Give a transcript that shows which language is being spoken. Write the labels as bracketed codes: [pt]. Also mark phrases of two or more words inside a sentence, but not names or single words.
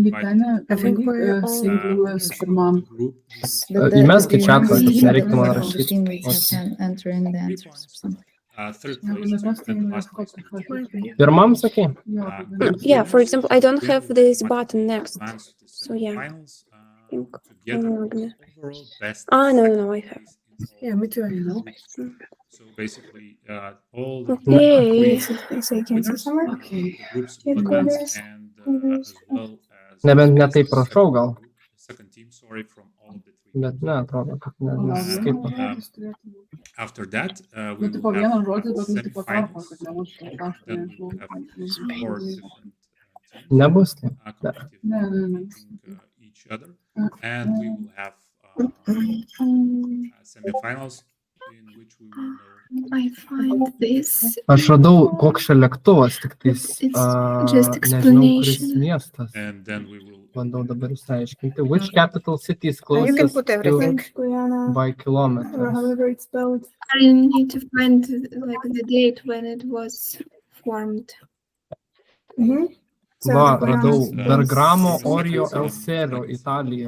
[lt] Vytenė, [en] invited. I think we're [lt] pabandyk [en] all- [lt] St. Louis pirmam. [en] The group is [lt] Įmesk į chatą, [en] the [lt] kad nereiktų man [en] the [lt] rašyti. [en] team we can enter in the 3 answers. points. Third [lt] Jeigu [en] place [lt] neprastai, [en] and last place. [lt] Pirmam sakė? [en] Yeah, for example, I don't have this button next. Advance to the So, yeah. semifinals, Think together I'm with gonna- overall best no, I have. place in all. Yeah, me too. I know. So basically, all the Okay. They say Kansas winners somewhere. of the groups Yeah, will go advance, there. and as well as [lt] Nebent ne [en] the [lt] taip rašau gal. [en] second team, sorry, from all of the three. [lt] Bet ne, atrodo, kad nesiskaito. [en] After that, we [lt] Nu, tipo [en] will [lt] vieną [en] have [lt] žodį, bet nu, tipo tarpo, [en] semifinals. [lt] kad nebūtų rašto, [en] Then we [lt] nežinau. [en] will have 4 different teams [lt] Nebus taip. [en] competitive No. meeting each other, and we will have semifinals in which we will know. I find this. [lt] Aš radau, koks čia lėktuvas, tik tais [en] It's just [lt] nežinau, kuris [en] explanation. [lt] miestas. [en] And then we will [lt] Bandau dabar išsiaiškinti. [en] Which capital city is You can closest put to everything. Guyana, by or kilometers? however it's spelled. I need to find like the date when it was formed. So [lt] Va, [en] the [lt] radau [en] Guyana is- [lt] Bergamo Orio Elserio, Italija.